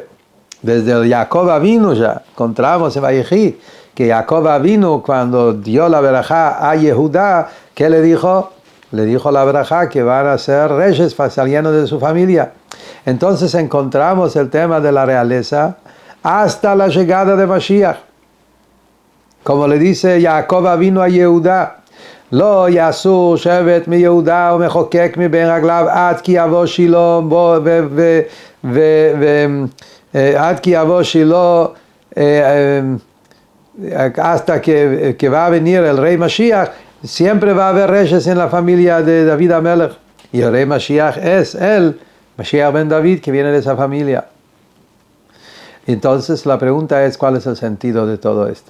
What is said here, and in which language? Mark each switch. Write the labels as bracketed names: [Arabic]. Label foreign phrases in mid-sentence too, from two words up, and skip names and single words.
[Spanish] Desde el Jacob Avinu ya encontramos en Vayechi que Jacob Avinu, cuando dio la verajá a Yehudá, ¿qué le dijo? Le dijo la verajá que van a ser reyes saliendo de su familia. Entonces encontramos el tema de la realeza hasta la llegada de Mashiach. Como le dice Jacob Avinu a Yehudá, [Hebrew] לא יסור שבט מ יהודה ו מחקק מ בין רגליו עד כי יבא שילה עד כי יבא שילה [Spanish] hasta que va a venir el rey Mashiach. Siempre va a haber reyes en la familia de David Amelech, y el rey Mashiach es él, Mashiach ben David, que viene de esa familia. Entonces la pregunta es, ¿cuál es el sentido de todo esto?